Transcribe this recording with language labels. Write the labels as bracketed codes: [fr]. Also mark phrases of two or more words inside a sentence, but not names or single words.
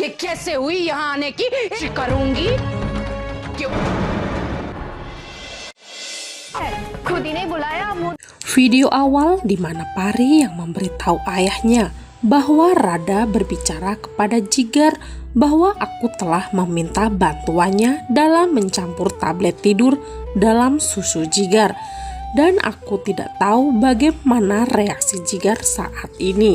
[hi] कैसे हुई यहाँ आने की करूंगी क्यों खुद ही नहीं बुलाया मुझे। [id] Video awal di mana Pari yang memberitahu ayahnya bahwa Rada berbicara kepada Jigar bahwa aku telah meminta bantuannya dalam mencampur tablet tidur dalam susu Jigar dan aku tidak tahu bagaimana reaksi Jigar saat ini.